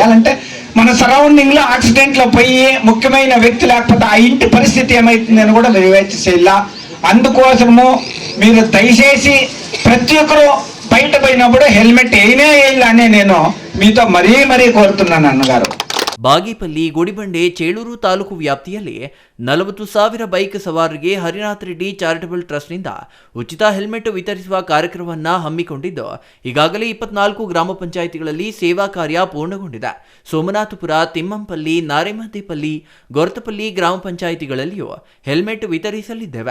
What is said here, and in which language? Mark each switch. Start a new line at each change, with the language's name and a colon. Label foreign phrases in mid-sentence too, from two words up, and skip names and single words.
Telugu: అలాంటే మన సరౌండింగ్ లో యాక్సిడెంట్ లో పోయి ముఖ్యమైన వ్యక్తి లేకపోతే ఆ ఇంటి పరిస్థితి ఏమైతుందని కూడా మీరు యోచన చేయాల. అందుకోసము మీరు దయచేసి ప్రతి ఒక్కరు బయట పోయినప్పుడు హెల్మెట్ వేయాలని నేను మీతో మరీ కోరుతున్నాను అన్నగారు.
Kannada: ಬಾಗೇಪಲ್ಲಿ, ಗುಡಿಬಂಡೆ, ಚೇಳೂರು ತಾಲೂಕು ವ್ಯಾಪ್ತಿಯಲ್ಲಿ 40,000 ಬೈಕ್ ಸವಾರರಿಗೆ ಹರಿನಾಥ ರೆಡ್ಡಿ ಚಾರಿಟಬಲ್ ಟ್ರಸ್ಟ್ನಿಂದ ಉಚಿತ ಹೆಲ್ಮೆಟ್ ವಿತರಿಸುವ ಕಾರ್ಯಕ್ರಮವನ್ನು ಹಮ್ಮಿಕೊಂಡಿದ್ದು ಈಗಾಗಲೇ 24 ಗ್ರಾಮ ಪಂಚಾಯಿತಿಗಳಲ್ಲಿ ಸೇವಾ ಕಾರ್ಯ ಪೂರ್ಣಗೊಂಡಿದೆ. ಸೋಮನಾಥಪುರ, ತಿಮ್ಮಂಪಲ್ಲಿ, ನಾರೆಮದ್ದೆಪಲ್ಲಿ, ಗೊರತಪಲ್ಲಿ ಗ್ರಾಮ ಪಂಚಾಯಿತಿಗಳಲ್ಲಿಯೂ ಹೆಲ್ಮೆಟ್ ವಿತರಿಸಲಿದ್ದೇವೆ.